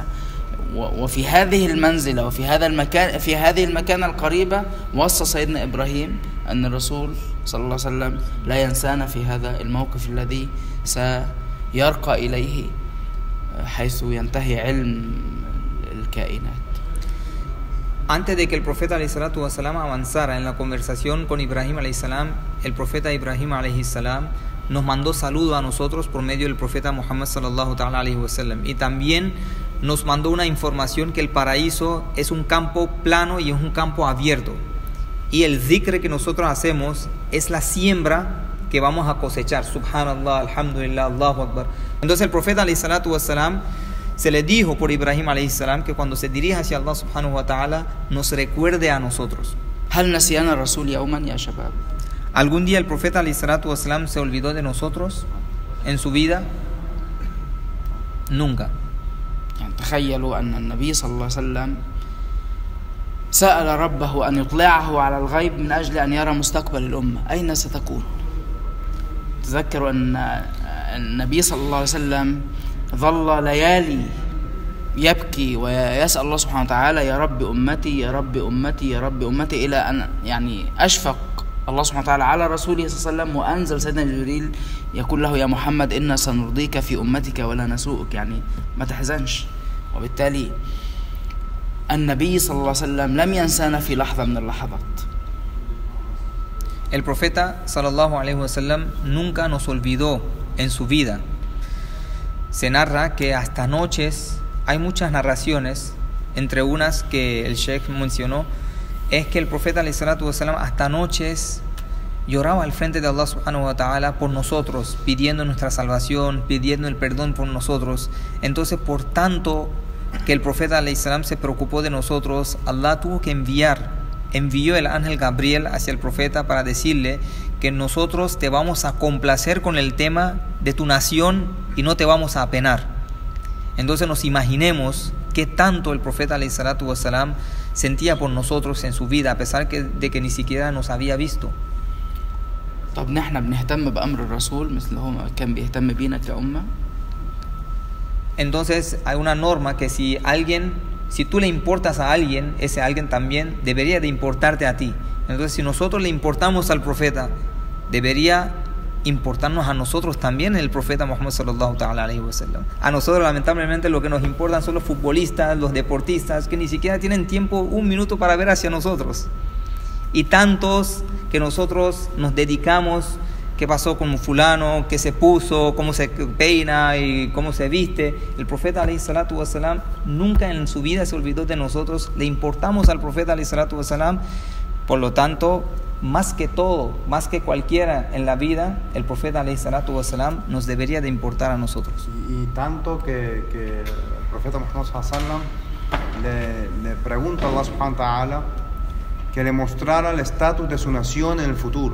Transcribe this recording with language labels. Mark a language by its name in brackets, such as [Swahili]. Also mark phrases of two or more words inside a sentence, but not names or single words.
[Arabic] وفي هذه المنزلة وفي هذا المكان، في هذه المكانة القريبة، وصى سيدنا إبراهيم أن الرسول صلى الله عليه وسلم لا ينسانا في هذا الموقف الذي سيرقى إليه حيث ينتهي علم الكائنات. [Spanish] Antes de que el profeta [Arabic] عليه الصلاة والسلام [Spanish] avanzara en la conversación con Ibrahim [Arabic] عليه السلام, [Spanish] el profeta Ibrahim [Arabic] عليه السلام [Spanish] nos mandó saludo a nosotros por medio del profeta Muhammad [Arabic] صلى الله تعالى عليه وسلم, [Spanish] y también nos mandó una información que el paraíso es un campo plano y es un campo abierto, y el zikr que nosotros hacemos es la siembra que vamos a cosechar. [Arabic] سبحان الله، الحمد لله، الله أكبر. [Spanish] Entonces el profeta [Arabic] عليه الصلاة والسلام [Spanish] se le dijo por Ibrahim [Arabic] عليه السلام [Spanish] que cuando se dirija hacia Allah [Arabic] سبحانه وتعالى [Spanish] nos recuerde a nosotros. [Arabic] هل نسينا الرسول يوما يا شباب؟ [Spanish] ¿Algún día el profeta [Arabic] عليه الصلاة والسلام [Spanish] se olvidó de nosotros en su vida? nunca. [Arabic] يعني تخيلوا أن النبي صلى الله عليه وسلم سأل ربه أن يطلعه على الغيب من أجل أن يرى مستقبل الأمة أين ستكون. تذكروا أن النبي صلى الله عليه وسلم ظل ليالي يبكي ويسأل الله سبحانه وتعالى يا رب أمتي يا رب أمتي يا رب أمتي، إلى أن يعني أشفق الله سبحانه وتعالى على رسوله صلى الله عليه وسلم وأنزل سيدنا جبريل يقول له يا محمد إنا سنرضيك في أمتك ولا نسوءك، يعني ما تحزنش. وبالتالي النبي صلى الله عليه وسلم لم ينسانا في لحظة من اللحظات. [Spanish] El profeta [Arabic] صلى الله عليه وسلم [Spanish] nunca nos olvidó en su vida. Se narra que hasta noches, hay muchas narraciones, entre unas que el Sheikh mencionó, es que el profeta [Arabic] عليه الصلاة والسلام [Spanish] hasta noches lloraba al frente de Allah [Arabic] سبحانه وتعالى [Spanish] por nosotros, pidiendo nuestra salvación, pidiendo el perdón por nosotros. Entonces, por tanto que el profeta [Arabic] عليه السلام [Spanish] se preocupó de nosotros, Allah tuvo que envió el ángel Gabriel hacia el profeta para decirle que nosotros te vamos a complacer con el tema de tu nación y no te vamos a apenar. Entonces nos imaginemos qué tanto el profeta [Arabic] عليه الصلاة والسلام [Spanish] sentía por nosotros en su vida, a pesar de que ni siquiera nos había visto. [Arabic] طب نحن بنهتم بأمر الرسول مثل هو كان بيهتم بينا كأمة. [Spanish] Entonces hay una norma que si tú le importas a alguien, ese alguien también debería de importarte a ti. Entonces si nosotros le importamos al profeta, debería importarnos a nosotros también el profeta Muhammad [Arabic] صلى الله تعالى عليه وسلم. [Spanish] A nosotros lamentablemente lo que nos importan son los futbolistas, los deportistas, que ni siquiera tienen tiempo, un minuto para ver hacia nosotros. Y tantos que nosotros nos dedicamos, qué pasó con fulano, qué se puso, cómo se peina y cómo se viste. El profeta [Arabic] عليه الصلاة والسلام [Spanish] nunca en su vida se olvidó de nosotros, le importamos al profeta [Arabic] عليه الصلاة والسلام. [Spanish] Por lo tanto, más que todo, más que cualquiera en la vida, el profeta [Arabic] عليه الصلاة والسلام [Spanish] nos debería de importar a nosotros. Y tanto que el profeta Muhammad [Arabic] صلى الله عليه وسلم [Spanish] le pregunta a Allah [Arabic] سبحانه وتعالى [Spanish] que le mostrara el estatus de su nación en el futuro.